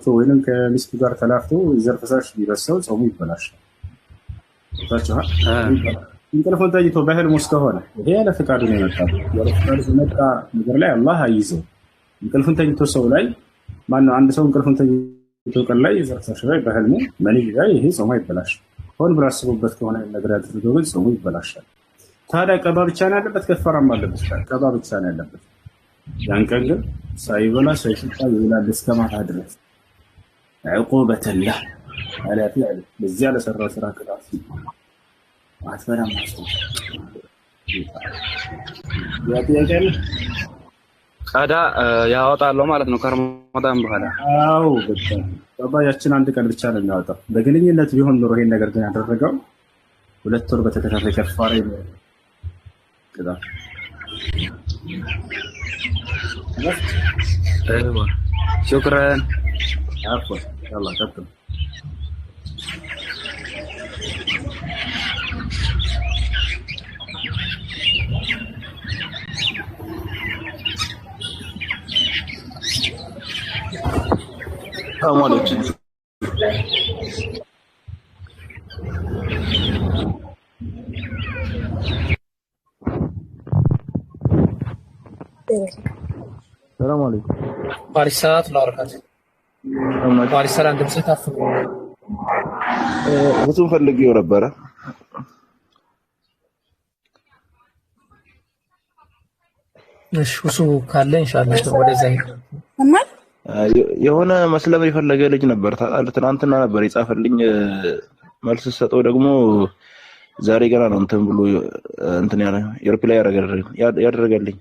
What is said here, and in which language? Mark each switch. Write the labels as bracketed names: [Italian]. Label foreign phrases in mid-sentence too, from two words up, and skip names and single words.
[Amharic] ወይንም ከሚስቱ ጋር ተላፍቶ ዘር ፈሳሽ ቢበሰው ጾሙ ይበላሻል። ታቻ እንቅልፉን ተኝቶ በህልም ውስጥ ከሆነ ይሄ ያለ ፈቃዱ ነው የመጣው። ያለ ፈቃዱ የመጣ ነገር ላይ አላህ አይዘው። እንቅልፉን ተኝቶ ሰው ላይ ማነው አንድ ሰው እንቅልፉን ተኝቶ ቀን ላይ ዘር ፈሳሽ ላይ በህልሙ መንይ ላይ ይሄ ጾሙ ይበላሻል። ሆን ብሎ አስቦበት ከሆነ ነገር ያደረገው ግን ጾሙ ይበላሻል። ታዲያ ቀባ ብቻ ነው ያለበት? ከፈራም አለበት? ቀባ ብቻ ነው ያለበት። ያን ቀን ግን ሳይበላ ሳይጠጣ ይውላል እስከ ማታ ድረስ [Arabic] عقوبة له على فعله [Amharic] በዚያ ለሰራው ስራ ቅጣት አትፈራም ማለት ነው። ቀዳ ያወጣለው ማለት ነው ከረመዳን በኋላ። አዎ በቃ ቀባያችን አንድ ቀን ብቻ ነው የሚያወጣው። በግንኙነት ቢሆን ኖሮ ይሄን ነገር ግን ያደረገው 2 ወር በተከታታይ ከፋራ ነው ቅጣት። [Arabic] ايوه شكرا عفوا يلا كمل. السلام عليكم. السلام عليكم. وعليكم السلام ورحمة الله وبركاته. وعليكم السلام [Amharic] ድምጽ ታፍኑ ብዙም ፈልጌው ነበረ። እሺ እሱ ካለ [Arabic] إن شاء الله [Amharic] ወደዛ የሆነ መስለም የፈለገ ልጅ ነበር። ትናንትና ነበር የጻፈልኝ። መልስ ሰጠው ደግሞ ዛሬ ገና ነው እንትን ብሎ እንትን የሪፕላይ ያደረገልኝ